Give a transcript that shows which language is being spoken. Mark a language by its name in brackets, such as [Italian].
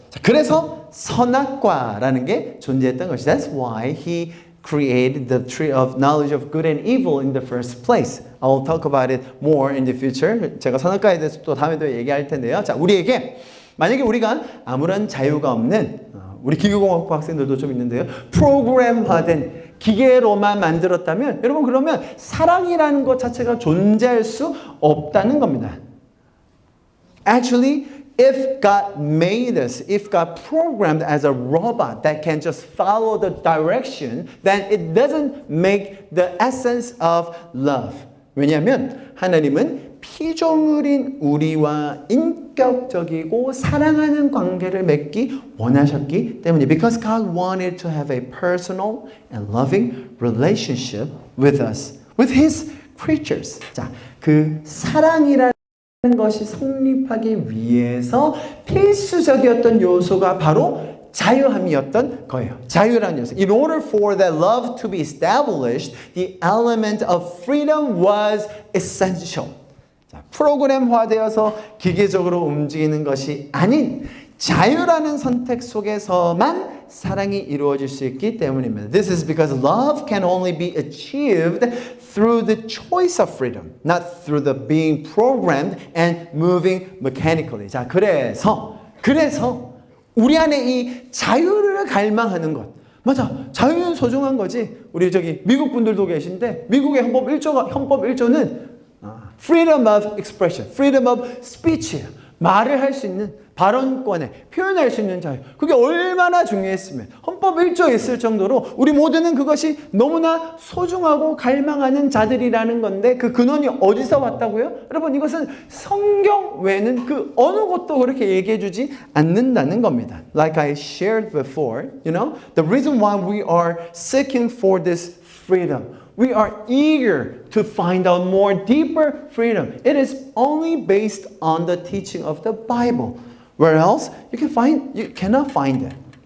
[Korean] 자, 그래서 선악과라는 게 존재했던 것이. [English] That's why He created the tree of knowledge of good and evil in the first place. I'll talk about it more in the future. [Korean] 제가 선악과에 대해서 또 다음에도 얘기할 텐데요. 자, 우리에게 만약에 우리가 아무런 자유가 없는 우리 기계공학부 학생들도 좀 있는데요. 프로그램화된 기계로만 만들었다면 여러분 그러면 사랑이라는 것 자체가 존재할 수 없다는 겁니다. [English] Actually, if God made us, if God programmed as a robot that can just follow the direction, then it doesn't make the essence of love. [Korean] 왜냐하면 하나님은 피조물인 우리와 인격적이고 사랑하는 관계를 맺기 원하셨기 때문에 [English] Because God wanted to have a personal and loving relationship with us, with His creatures. [Korean] 자, 그 사랑이라는 것이 성립하기 위해서 필수적이었던 요소가 바로 자유함이었던 거예요. 자유라는 요소. [English] In order for that love to be established, the element of freedom was essential. [Korean] 자, 프로그램화되어서 기계적으로 움직이는 것이 아닌 자유라는 선택 속에서만 사랑이 이루어질 수 있기 때문입니다. [English] This is because love can only be achieved through the choice of freedom, not through the being programmed and moving mechanically. [Korean] 자, 그래서 우리 안에 이 자유를 갈망하는 것. 맞아. 자유는 소중한 거지. 우리 저기 미국 분들도 계신데 미국의 헌법 1조는 [English] freedom of expression, freedom of speech. [Korean] 말을 할 수 있는 발언권에 표현할 수 있는 자유. 그게 얼마나 중요했으면 헌법 1조에 있을 정도로 우리 모두는 그것이 너무나 소중하고 갈망하는 자들이라는 건데 그 근원이 어디서 왔다고요? 여러분 이것은 성경 외에는 그 어느 곳도 그렇게 얘기해 주지 않는다는 겁니다. [English] Like I shared before, you know, the reason why we are seeking for this freedom, we are eager to find out more deeper freedom. It is only based on the teaching of the Bible. Where else you cannot find it.